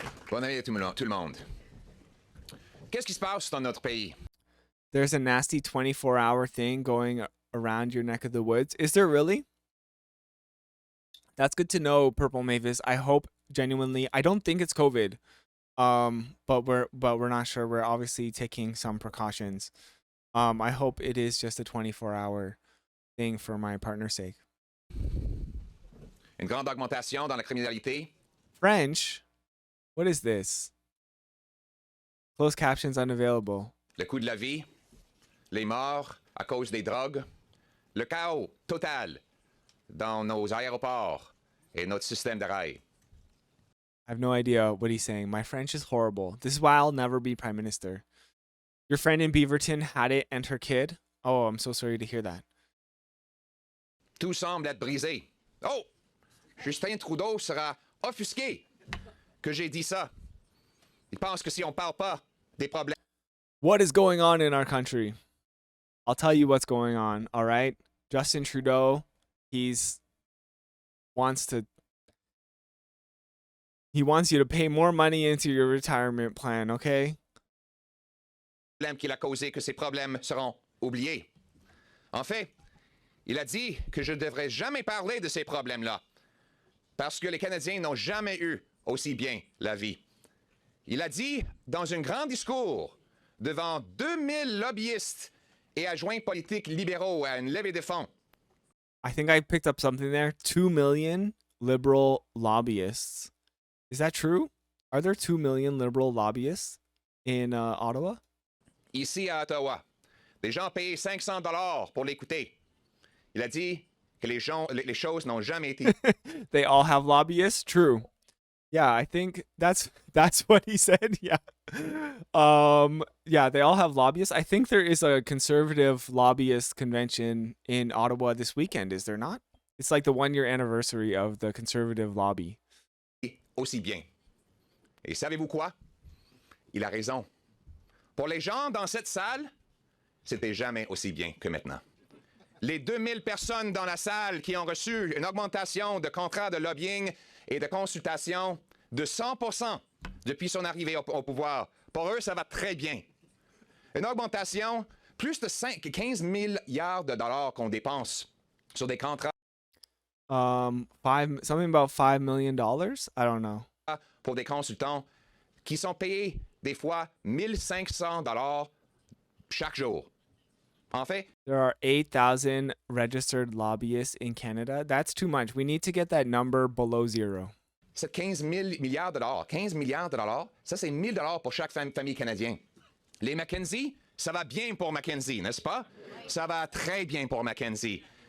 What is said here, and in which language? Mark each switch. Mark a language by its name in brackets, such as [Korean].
[French] Bonne année à tout le monde. Qu'est-ce qui se passe dans notre pays? [English] There's a nasty 24-hour thing going around your neck of the woods. Is there really? That's good to know, Purple Mavis. I hope genuinely. I don't think it's COVID. But we're not sure. We're obviously taking some precautions. I hope it is just a 24-hour thing for my partner's sake. [French] Une grande augmentation dans la criminalité. [English] French? What is this? Closed captions unavailable. [French] Le coût de la vie, les morts à cause des drogues, le chaos total dans nos aéroports et notre système de rail. [English] I have no idea what he's saying. My French is horrible. This is why I'll never be prime minister. Your friend in Beaverton had it and her kid? Oh, I'm so sorry to hear that. [French] Tout semble être brisé. Oh! Justin Trudeau sera offusqué que j'ai dit ça. Il pense que si on parle pas des problèmes. [English] What is going on in our country? I'll tell you what's going on, all right? Justin Trudeau, he wants you to pay more money into your retirement plan, okay? [French] Qu'il a causé que ces problèmes seront oubliés. En fait, il a dit que je ne devrais jamais parler de ces problèmes-là parce que les Canadiens n'ont jamais eu aussi bien la vie. Il a dit dans un grand discours devant 2000 lobbyistes et adjoints politiques libéraux à une levée de fonds. [English] I think I picked up something there. 2 million liberal lobbyists. Is that true? Are there 2 million liberal lobbyists in Ottawa? [French] Ici à Ottawa, des gens payent $500 pour l'écouter. Il a dit que les choses n'ont jamais été. [English] They all have lobbyists? True. Yeah, I think that's what he said. Yeah. Yeah, they all have lobbyists. I think there is a conservative lobbyist convention in Ottawa this weekend, is there not? It's like the 1-year anniversary of the conservative lobby. [French] Aussi bien. Et savez-vous quoi? Il a raison. Pour les gens dans cette salle, c'était jamais aussi bien que maintenant. Les 2000 personnes dans la salle qui ont reçu une augmentation de contrats de lobbying et de consultation de 100% depuis son arrivée au pouvoir. Pour eux, ça va très bien. Une augmentation, plus de 15 milliards de dollars qu'on dépense sur des contrats. [English] Something about $5 million? I don't know. [French] Pour des consultants qui sont payés des fois 1500 dollars chaque jour. En fait, [English] there are 8,000 registered lobbyists in Canada. That's too much. We need to get that number below zero. [French] C'est 15 milliards de dollars. 15 milliards de dollars, ça c'est 1000 dollars pour chaque famille canadienne. Les Mackenzie, ça va bien pour Mackenzie, n'est-ce pas? Ça va très bien pour Mackenzie.